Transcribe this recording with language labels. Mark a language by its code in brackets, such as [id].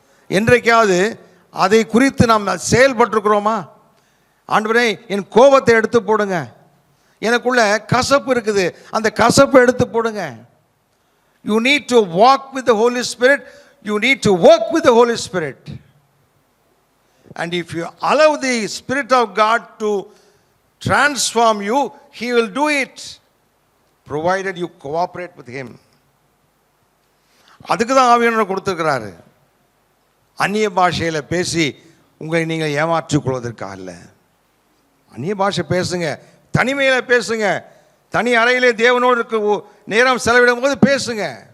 [ta] என்றைக்காவது அதை குறித்து நாம் செயல்பட்டிருக்கிறோமா? ஆண்டவரே, என் கோபத்தை எடுத்து போடுங்க, எனக்குள்ள கசப்பு இருக்குது, அந்த கசப்பை எடுத்து போடுங்க. [en] You need to walk with the Holy Spirit. You need to work with the Holy Spirit. And if you allow the Spirit of God to transform you, He will do it, provided you cooperate with Him. [ta] அதுக்கு தான் ஆவியானவர் கொடுத்துருக்கிறாரு. அந்நிய பாஷையில் பேசி உங்களை நீங்கள் ஏமாற்றிக் கொள்வதற்காக அல்ல. அந்நிய பாஷை பேசுங்க, தனிமையில் பேசுங்க, தனி அறையிலே தேவனோடு இருக்க நேரம் செலவிடும் போது பேசுங்க.